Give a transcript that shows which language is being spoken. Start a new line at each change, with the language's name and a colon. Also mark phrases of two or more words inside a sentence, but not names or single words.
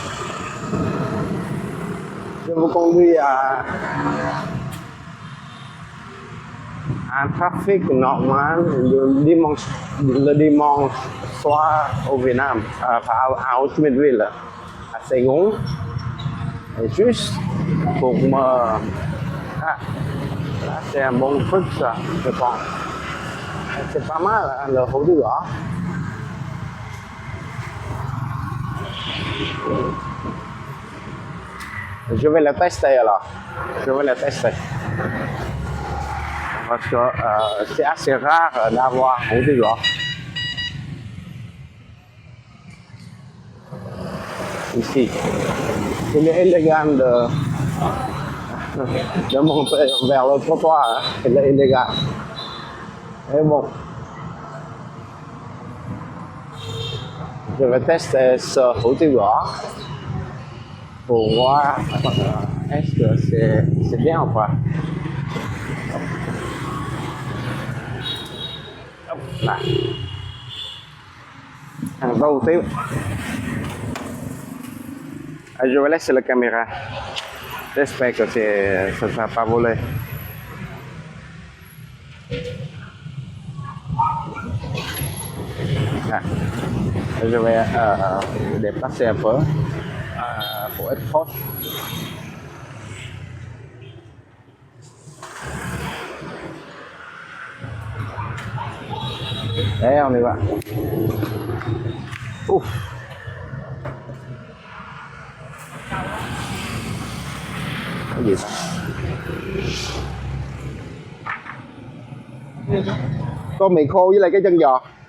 French: Je vous conduis à un trafic normal le dimanche soir au Vietnam, à Ho Chi Minh Ville, à Saigon. Et juste pour me... là c'est un bon truc ça, je pense. C'est pas mal, hein, le hủ tiếu gõ. Je vais le tester alors. Je vais le tester. Parce que c'est assez rare d'avoir hủ tiếu gõ. Ici. Il est illégal de monter vers le trottoir. Hein. Il est illégal. Et bon. Je vais tester ce hủ tiếu gõ pour voir est-ce que c'est bien ou pas. Là. Un peu hủ tiếu. Je vais laisser la caméra. J'espère que ça ne va pas voler. Ah. Je vais déplacer un peu pour être proche. Đấy, on y va. Ouf.
Vietnamese: Cái gì vậy? Có mì khô với lại cái chân giò.